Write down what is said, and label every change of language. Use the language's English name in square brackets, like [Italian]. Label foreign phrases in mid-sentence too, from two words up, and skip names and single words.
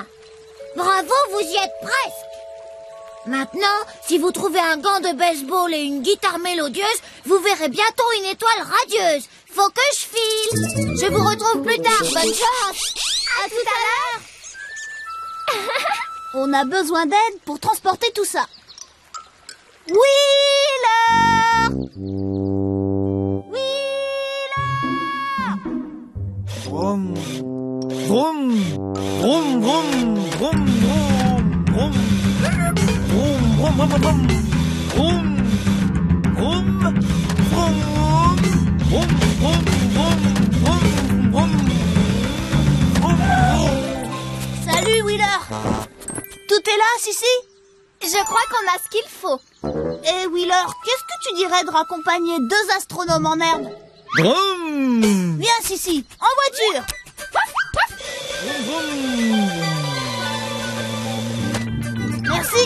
[French] Bravo, vous y êtes presque. Maintenant, si vous trouvez un gant de baseball et une guitare mélodieuse, vous verrez bientôt une étoile radieuse. Faut que je file. Je vous retrouve plus tard. Bonne chance. À tout à l'heure. On a besoin d'aide pour transporter tout ça. Wheeler! Vroom, vroom, vroom, vroom, vroom, vroom, vroom, vroom, vroom, vroom, vroom, vroom, vroom. Salut, Wheeler. Tout est là, Sissi? Je crois qu'on a ce qu'il faut. Et Wheeler, qu'est-ce que tu dirais de raccompagner deux astronomes en herbe? Vroom. Viens, Sissi, en voiture. Merci.